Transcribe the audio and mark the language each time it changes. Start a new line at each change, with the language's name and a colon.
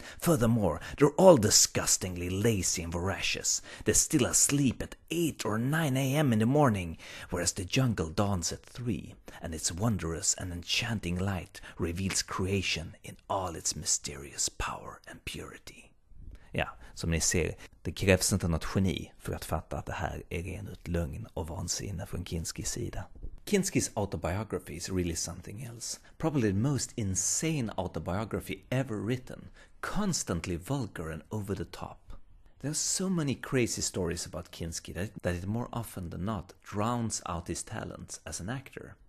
English: Furthermore, they're all disgustingly lazy and voracious. They're still asleep at 8 or 9 a.m. in the morning, whereas the jungle dawns at 3, and its wondrous and enchanting light reveals creation in all its mysterious power and purity.
Swedish: Ja, som ni ser, det krävs inte något geni för att fatta att det här är ren ut lögn och vansinne från Kinskis sida.
English: Kinski's autobiography is really something else. Probably the most insane autobiography ever written. Constantly vulgar and over the top. There are so many crazy stories about Kinski that it more often than not drowns out his talents as an actor.